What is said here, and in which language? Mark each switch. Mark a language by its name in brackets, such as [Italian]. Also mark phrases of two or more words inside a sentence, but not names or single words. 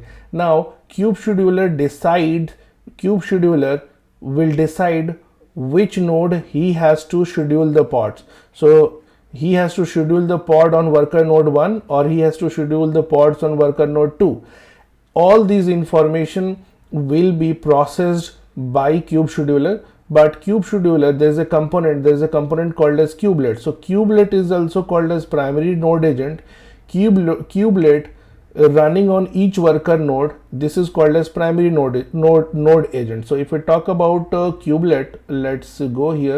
[English] Now kube-scheduler will decide which node he has to schedule the pods. So he has to schedule the pod on worker node 1, or he has to schedule the pods on worker node 2. All these information will be processed by kube-scheduler. But kube-scheduler, there's a component called as kubelet. So kubelet is also called as primary node agent. Kubelet running on each worker node, this is called as primary node agent. So if we talk about kubelet, let's go here.